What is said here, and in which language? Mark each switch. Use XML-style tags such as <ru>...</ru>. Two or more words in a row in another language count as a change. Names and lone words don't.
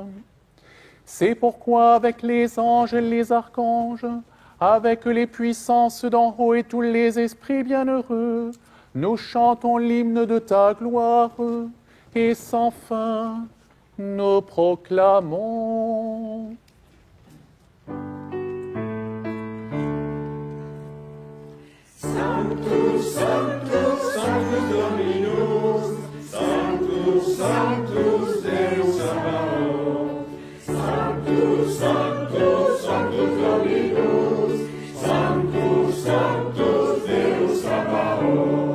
<fr>C'est pourquoi avec les anges et les archanges, avec les puissances d'en haut et tous les esprits bienheureux, nous chantons l'hymne de ta gloire, et sans fin, nous proclamons.</fr> <la>Sanctus, Sanctus, Sanctus Dominus, Sanctus, Sanctus Deus Sabaoth. Sanctus, Sanctus, Sanctus Dominus, Sanctus, Sanctus Deus Sabaoth.</la>